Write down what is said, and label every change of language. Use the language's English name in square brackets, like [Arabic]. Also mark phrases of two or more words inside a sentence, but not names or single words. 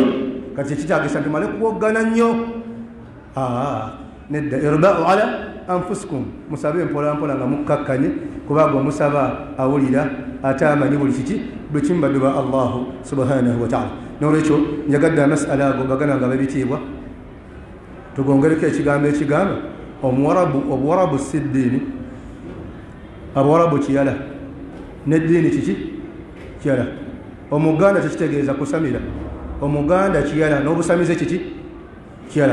[Ganda] kati ekitagisa nti male kuwoggana nnyo nedda. [Arabic] اربعوا على أنفسكم, [Ganda] musabe mpolampola nga mukkakkanye kubanga omusaba awulira ate amanyi buli kiki bwe kimu baddu ba Allah [Arabic] سبحانه وتعالى. [Ganda] n'olwekyo njagadde amasala ago bagana nga babitiibwa tugongereko ekigambo ekigamba obuwarabu si ddiini, abuwarabu kiyala n'eddiini kiki kiyala. omuganda tekitegeeza kusamira, omuganda kiyala n'obusamize kiki kiyala.